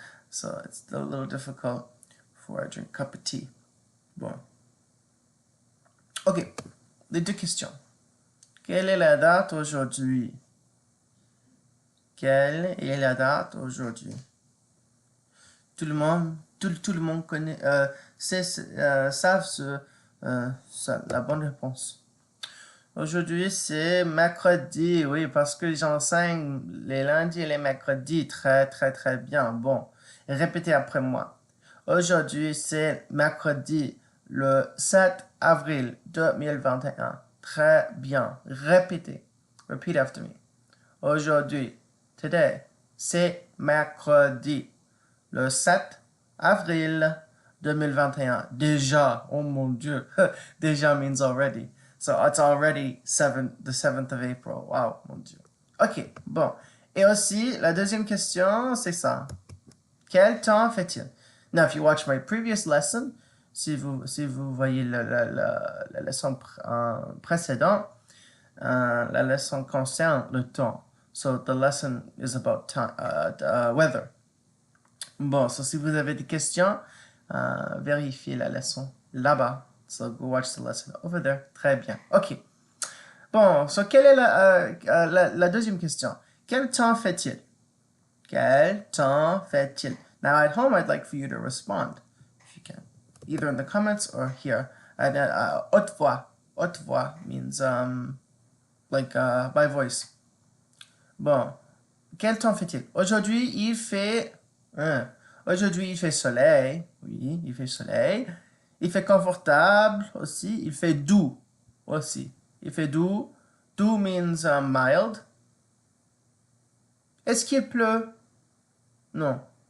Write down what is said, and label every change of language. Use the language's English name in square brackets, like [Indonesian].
[English] So it's a little difficult before I drink a cup of tea. [French] Bon. Ok, les deux questions. Quelle est la date aujourd'hui? Quelle est la date aujourd'hui? Tout le monde, tout le monde connaît, savent la bonne réponse. Aujourd'hui, c'est mercredi, oui, parce que j'enseigne les lundis et les mercredis très bien. Bon, répétez après moi. Aujourd'hui, c'est mercredi, le 7 avril 2021. Très bien. Répétez. [English] Repeat after me. [French] Aujourd'hui, today, c'est mercredi, le 7 avril 2021. Déjà, oh mon Dieu, déjà [English] means already. So it's already the 7th of April. [French] Wow, mon Dieu. Ok, bon. Et aussi, la deuxième question, c'est ça. Quel temps fait-il? [English] Now, if you watch my previous lesson, [French] si vous voyez la leçon précédente, la leçon concerne le temps. [English] So the lesson is about time, weather. [French] Bon, so si vous avez des questions, vérifiez la leçon là-bas. [English] So go watch the lesson over there. [French] Très bien. OK. Bon, so quelle est la deuxième question? Quel temps fait-il? Quel temps fait-il? [English] Now at home, I'd like for you to respond, if you can, either in the comments or here. And haute voix. Haute voix means like by voice. [French] Bon, quel temps fait-il? Aujourd'hui, il fait... Aujourd'hui, il fait soleil. Oui, il fait soleil. Il fait confortable aussi. Il fait doux aussi. Il fait doux. Doux [English] means mild. [French] Est-ce qu'il pleut? Non.